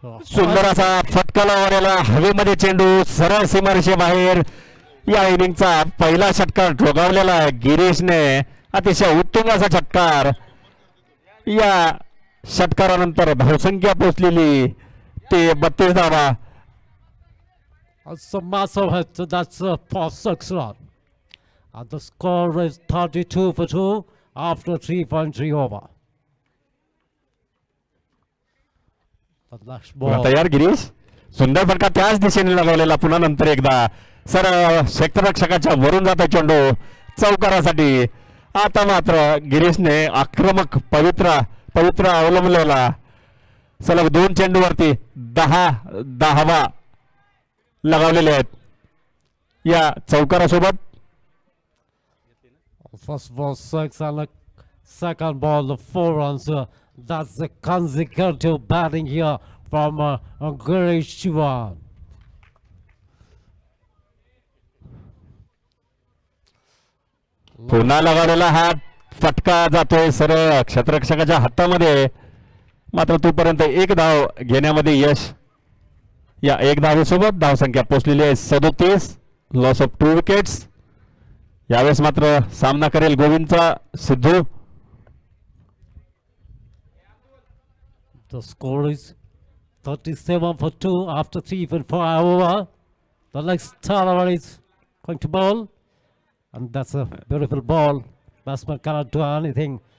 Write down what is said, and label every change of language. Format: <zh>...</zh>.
<mr>सुंदर असा फटका लावलेला हवेमध्ये चेंडू सरळ सीमारेषे बाहेर. या इनिंगचा पहिला षटकार ठोकावलेला गिरीशने. अतिशय उत्तुंग असा षटकार. या षटकारानंतर धावसंख्या पोचलेली ते 32 धावा.</mr> <en>It's a massive hit, so that's for 6 run. And the score is 32 for 2 after 3.3 over. The next</en> <mr>पुन्हा</mr> <en>ball.</en> <mr>तयार गिरीश. सुंदर फटका त्याच दिशेने लगावलेला. पुन्हा नंतर एकदा सरळ क्षेत्ररक्षकाच्या वरून जाता चेंडू चौकारासाठी. आता मात्र गिरीशने आक्रमक पवित्र अवलंबलेला. सलग 2 चेंडूवरती 10 लगावलेले आहेत या चौकारासोबत.</mr> <en>First ball 6 and the second ball the 4 runs. That's the consecutive batting here from Girish Chauhan.</en> <mr>पुन्हा लगावलेला हा फटका जातोय सरळ क्षेत्ररक्षकाच्या हातामध्ये. मात्र तोपर्यंत एक धाव घेण्यामध्ये यश. या एक धावेसोबत धावसंख्या पोचलेली आहे 37.</mr> <en>Loss of 2 wickets.</en> <mr>यावेळेस मात्र सामना करेल गोविंदचा Sidhu.</mr> <en>The score is 37 for 2 after 3.5 over. The next Talavar is going to bowl. And that's a beautiful ball. Batsman cannot do anything.</en>